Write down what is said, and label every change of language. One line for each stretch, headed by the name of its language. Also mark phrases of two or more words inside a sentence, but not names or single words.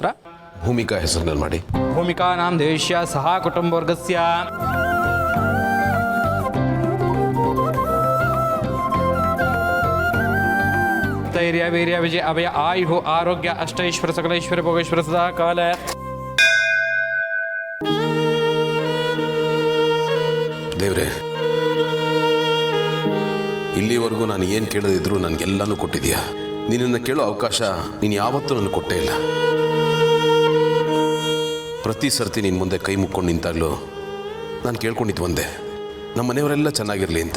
Kannada: ಭೂಮಿಕಾ ಹೆಸರಿನಲ್ಲಿ ಮಾಡಿ.
Sanskrit: भूमिकानां देश्य सह कुटुम्बवर्गस्य धैर्य वीर्य विजय अभय आयु आरोग्य अष्टैश्वर्य सकलैश्वर्य भोगेश्वर सदा काल.
Kannada: ದೇವ್ರೆ, ಇಲ್ಲಿವರೆಗೂ ನಾನು ಏನು ಕೇಳದಿದ್ರು ನನಗೆಲ್ಲನೂ ಕೊಟ್ಟಿದ್ದೀಯಾ. ನಿನ್ನನ್ನು ಕೇಳೋ ಅವಕಾಶ ನೀನು ಯಾವತ್ತೂ ನನಗೆ ಕೊಟ್ಟೇ ಇಲ್ಲ. ಪ್ರತಿ ಸರ್ತಿ ನಿನ್ನ ಮುಂದೆ ಕೈ ಮುಕ್ಕೊಂಡು ನಿಂತಾಗಲೂ ನಾನು ಕೇಳ್ಕೊಂಡಿದ್ದು ಒಂದೇ, ನಮ್ಮ ಮನೆಯವರೆಲ್ಲ ಚೆನ್ನಾಗಿರಲಿ ಅಂತ.